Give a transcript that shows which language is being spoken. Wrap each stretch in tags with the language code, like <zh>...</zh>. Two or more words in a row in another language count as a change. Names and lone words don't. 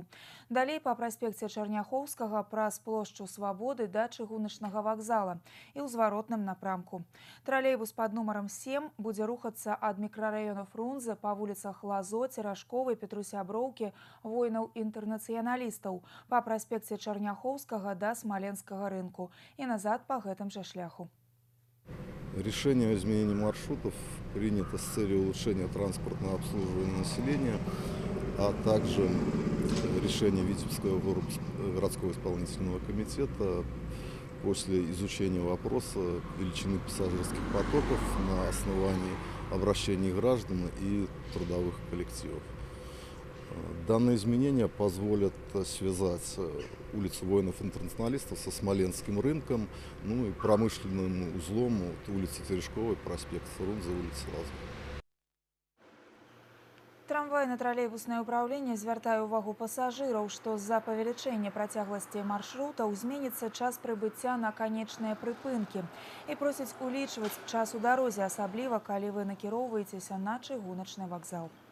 <be>Далей па праспекце Чарняхоўскага праз плошчу Свабоды да чыгуначнага вакзала і ў зваротным напрамку. Тралейбус пад нумарам 7 будзе рухацца ад мікрараёна Фрунзе па вуліцах Лазо, Церашковай, Петрусяброўкі, воінаў-інтэрнацыяналістаў па праспекце Чарняхоўскага да Смоленскага рынку и назад по гэтым же шляху.</be> <ru>Решение о изменении маршрутов принято с целью улучшения транспортного обслуживания населения, а также решение Витебского городского исполнительного комитета после изучения вопроса величины пассажирских потоков на основании обращений граждан и трудовых коллективов. Данные изменения позволят связать улицу воинов-интернационалистов со Смоленским рынком, и промышленным узлом улицы Терешковой, проспект Фрунзе, улицы Лазо.</ru> <be>Трамвайна-тралейбуснае ўпраўленне звяртае ўвагу пасажыраў, што з-за павелічэння працягласці маршрутаў зменіцца час прыбыцця на канечныя прыпынкі і просяць улічваць час у дарозе, асабліва калі вы накіроўваецеся на чыгуначны вакзал.</be>